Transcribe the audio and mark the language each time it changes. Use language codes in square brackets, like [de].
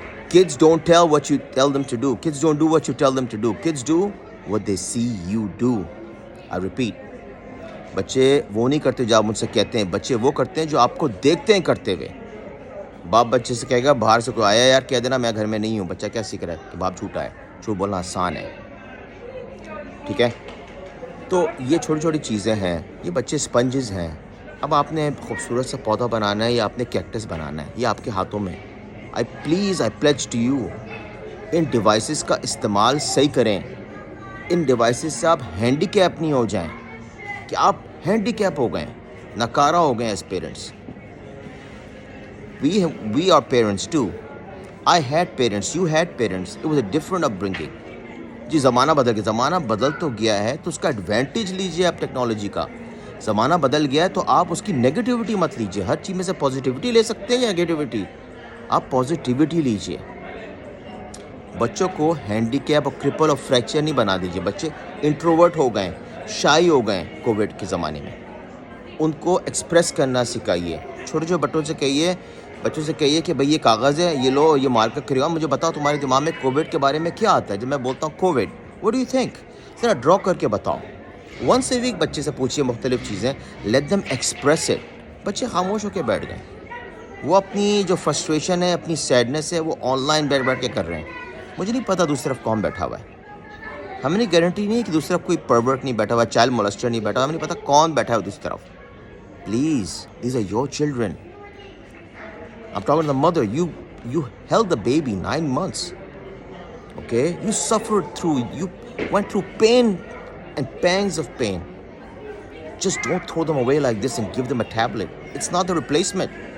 [en] Kids don't tell what you tell them to do. Kids don't do what you tell them to do. Kids do what they see you do. I repeat. [ur] بچے وہ نہیں کرتے جو آپ مجھ سے کہتے ہیں, بچے وہ کرتے ہیں جو آپ کو دیکھتے ہیں کرتے ہوئے. باپ بچے سے کہے گا باہر سے کوئی آیا, یار کہہ دینا میں گھر میں نہیں ہوں. بچہ کیا سیکھ رہا ہے کہ باپ جھوٹا ہے. جھوٹ بولنا آسان ہے, ٹھیک ہے. تو یہ چھوٹی چھوٹی چیزیں ہیں. یہ بچے اسپنجز ہیں. اب آپ نے خوبصورت سا پودا بنانا ہے یا آپ نے کیکٹس بنانا ہے, یہ آپ کے ہاتھوں میں. [en] I pledge to you, [ur] in devices کا استعمال صحیح کریں. ان ڈیوائسز سے آپ ہینڈی کیپ نہیں ہو جائیں کہ آپ ہینڈی کیپ ہو گئے, ناکارہ ہو گئے [en] As parents. We are parents too. I had parents, you had parents. It was a different upbringing. [ur] جی زمانہ بدل گیا, زمانہ بدل تو گیا ہے تو اس کا ایڈوانٹیج لیجئے آپ ٹیکنالوجی کا. زمانہ بدل گیا ہے تو آپ اس کی نیگیٹیوٹی مت لیجئے. ہر چیز میں سے پازیٹیوٹی لے سکتے ہیں یا نیگیٹیوٹی, آپ پازیٹیوٹی لیجئے. بچوں کو ہینڈی کیپ اور کرپل اور فریکچر نہیں بنا دیجئے. بچے انٹروورٹ ہو گئے, شائی ہو گئے کووڈ کے زمانے میں. ان کو ایکسپریس کرنا سکھائیے. چھوٹے چھوٹے بچوں سے کہیے کہ بھئی یہ کاغذ ہے, یہ لو, یہ مارکر کریو, مجھے بتاؤ تمہارے دماغ میں کووڈ کے بارے میں کیا آتا ہے. جب میں بولتا ہوں Covid, [en] what do you think, [ur] ذرا ڈرا کر کے بتاؤ. [en] once a week [ur] بچے سے پوچھیے مختلف چیزیں. [en] Let them express it. [ur] بچے خاموش ہو کے بیٹھ گئے. وہ اپنی جو فرسٹریشن ہے, اپنی سیڈنس ہے, وہ آن لائن بیٹھ کے کر رہے ہیں. مجھے نہیں پتا دوسری طرف کون بیٹھا ہوا ہے. ہمیں نہیں گارنٹی نہیں کہ دوسری طرف کوئی پرورٹ نہیں بیٹھا ہوا, چائلڈ مولسٹر نہیں بیٹھا ہوا. ہمیں نہیں پتا کون بیٹھا ہے دوسری طرف. [en] Please, these are your children. I'm talking to the mother. You held the baby 9 months. Okay? You suffered through, you went through pain and pangs of pain. Just don't throw them away like this and give them a tablet. It's not the replacement.